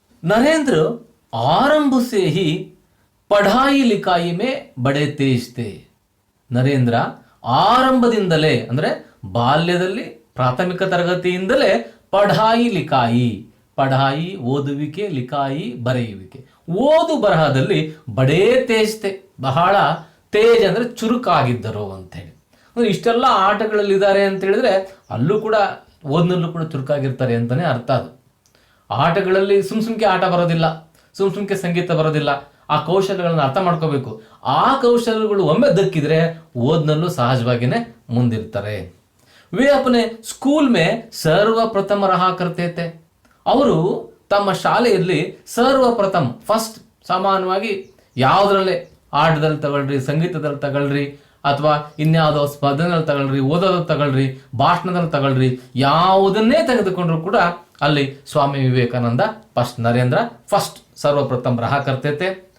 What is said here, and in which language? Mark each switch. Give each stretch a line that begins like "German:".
Hindi: नरेंद्र आरंभ से ही पढ़ाई लिखाई में बड़े तेज थे.
Kannada: ನರೇಂದ್ರ ಆರಂಭದಿಂದಲೇ ಅಂದರೆ ಬಾಲ್ಯದಲ್ಲಿ ಪ್ರಾಥಮಿಕ ತರಗತಿಯಿಂದಲೇ ಪಢಾಯಿ ಓದುವಿಕೆ, ಲಿಖಾಯಿ ಬರೆಯುವಿಕೆ, ಓದು ಬರಹದಲ್ಲಿ
Hindi: ಬಡೇ ತೇಜ್ತೆ,
Kannada: ಬಹಳ ತೇಜ್ ಅಂದರೆ ಚುರುಕಾಗಿದ್ದರು ಅಂತೇಳಿ. ಅಂದರೆ ಇಷ್ಟೆಲ್ಲ ಆಟಗಳಲ್ಲಿದ್ದಾರೆ ಅಂತ ಹೇಳಿದ್ರೆ ಅಲ್ಲೂ ಕೂಡ ಓದಿನಲ್ಲೂ ಕೂಡ ಚುರುಕಾಗಿರ್ತಾರೆ ಅಂತಲೇ ಅರ್ಥ. ಅದು ಆಟಗಳಲ್ಲಿ ಸುಮ್ಕೆ ಆಟ ಬರೋದಿಲ್ಲ, ಸುಮ್ಕೆ ಸಂಗೀತ ಬರೋದಿಲ್ಲ. ಆ ಕೌಶಲ್ಯಗಳನ್ನು ಅರ್ಥ ಮಾಡ್ಕೋಬೇಕು. ಆ ಕೌಶಲ್ಯಗಳು ಒಮ್ಮೆ ದಕ್ಕಿದ್ರೆ ಓದ್ನಲ್ಲೂ ಸಹಜವಾಗಿಯೇ ಮುಂದಿರ್ತಾರೆ.
Hindi: वे अपने स्कूल में सर्वप्रथम रहा करते थे.
Kannada: ಅವರು ತಮ್ಮ ಶಾಲೆಯಲ್ಲಿ ಫಸ್ಟ್ ಸಾಮಾನ್ಯವಾಗಿ ಯಾವುದರಲ್ಲೇ ಆಟದಲ್ಲಿ ತಗೊಳ್ರಿ, ಸಂಗೀತದಲ್ಲಿ ತಗೊಳ್ರಿ, ಅಥವಾ ಇನ್ಯಾವುದೋ ಸ್ಪರ್ಧೆನಲ್ಲಿ ತಗೊಳ್ರಿ, ಓದೋದು ತಗೊಳ್ರಿ, ಭಾಷಣದಲ್ಲಿ ತಗೊಳ್ರಿ, ಯಾವುದನ್ನೇ ತೆಗೆದುಕೊಂಡ್ರು ಕೂಡ ಅಲ್ಲಿ ಸ್ವಾಮಿ ವಿವೇಕಾನಂದ ಫಸ್ಟ್, ನರೇಂದ್ರ ಫಸ್ಟ್,
Hindi: ಸರ್ವಪ್ರಥಮ ರಹ ಕರ್ತೈತೆ.